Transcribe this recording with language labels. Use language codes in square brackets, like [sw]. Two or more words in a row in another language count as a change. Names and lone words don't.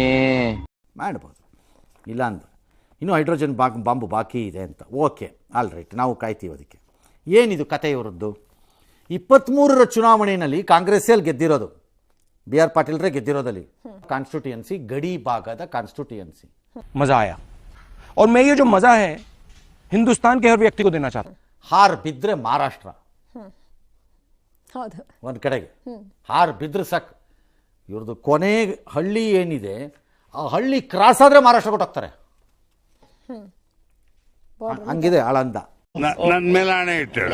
[kn] ಮಾಡ್ಬೋದು, ಇಲ್ಲ ಅಂತ. ಇನ್ನೂ ಹೈಡ್ರೋಜನ್ ಬಾಂಬು ಬಾಕಿ ಇದೆ ಅಂತ. [en] okay, all right, [kn] ನಾವು ಕಾಯ್ತೀವಿ ಅದಕ್ಕೆ. ಏನಿದು ಕತೆ ಇವರದ್ದು? 23ರ ಚುನಾವಣೆಯಲ್ಲಿ ಕಾಂಗ್ರೆಸ್ಸಲ್ಲಿ ಗೆದ್ದಿರೋದು, ಬಿ ಆರ್ ಪಾಟೀಲ್ರೇ ಗೆದ್ದಿರೋದಲ್ಲಿ. ಕಾನ್ಸ್ಟಿಟ್ಯೂಯನ್ಸಿ ಗಡಿ ಭಾಗದ ಕಾನ್ಸ್ಟಿಟ್ಯೂಯನ್ಸಿ. [hi] मजा आया और मैं ये जो मजा है हिंदुस्तान के हर व्यक्ति को देना चाहता हूं. [kn] ಹಾರ್ ಬಿದ್ದರೆ ಮಹಾರಾಷ್ಟ್ರ ಹೌದು, ಒಂದು ಕಡೆಗೆ ಹಾರ್ ಬಿದ್ರೆ ಸಾಕು. ಇವ್ರದ್ದು ಕೊನೆ ಹಳ್ಳಿ ಏನಿದೆ, ಆ ಹಳ್ಳಿ ಕ್ರಾಸ್ ಆದರೆ ಮಹಾರಾಷ್ಟ್ರ ಕೊಟ್ಟೋಗ್ತಾರೆ. ಹಂಗಿದೆ ಆಳಂದ. ನನ್ನ ಮೇಲೆ ಆಣೆ ಇಟ್ಟೇಳು.